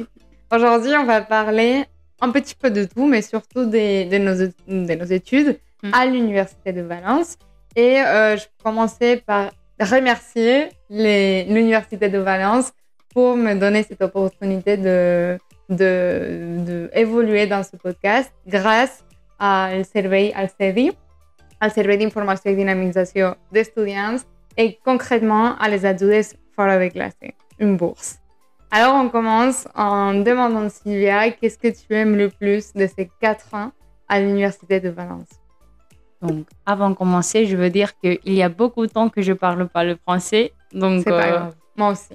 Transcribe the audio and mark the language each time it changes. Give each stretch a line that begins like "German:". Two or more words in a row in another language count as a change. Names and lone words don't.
French: Aujourd'hui, on va parler un petit peu de tout, mais surtout de nos études à l'Université de Valence. Et je commençais par remercier l'Université de Valence pour me donner cette opportunité de évoluer dans ce podcast grâce
Catalan: al servei al CEDI, al Servei d'Informació i Dinamització d'Estudiants
French: et concrètement à
Catalan: les ajudes fora de classe,
French: une bourse. Alors on commence en demandant à Sylvia, qu'est-ce que tu aimes le plus de ces 4 ans à l'Université de Valence? Donc, avant de commencer, je veux dire qu'il y a beaucoup de temps que je ne parle pas le français. Donc, c'est pas grave. Moi aussi.